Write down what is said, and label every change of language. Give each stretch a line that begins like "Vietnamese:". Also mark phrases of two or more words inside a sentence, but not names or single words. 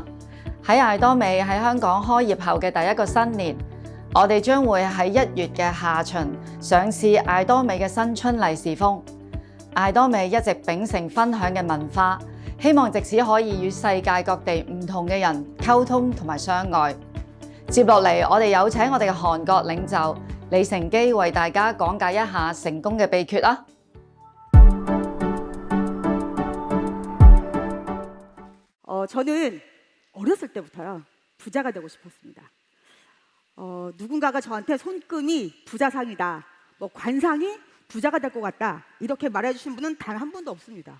Cantonese: 喺艾多美喺香港開業後嘅第一個新年，我哋將會喺1月嘅下旬上市艾多美嘅新春利是封。艾多美一直秉承分享嘅文化，希望藉此可以與世界各地唔同嘅人溝通同埋相愛。接落嚟，我哋有請我哋嘅韓國領袖李成基為大家講解一下成功嘅秘訣啦。
Korean: 저는 어렸을 때부터요 부자가 되고 싶었습니다. 누군가가 저한테 손금이 부자상이다, 뭐 관상이 부자가 될 것 같다 이렇게 말해주신 분은 단 한 분도 없습니다.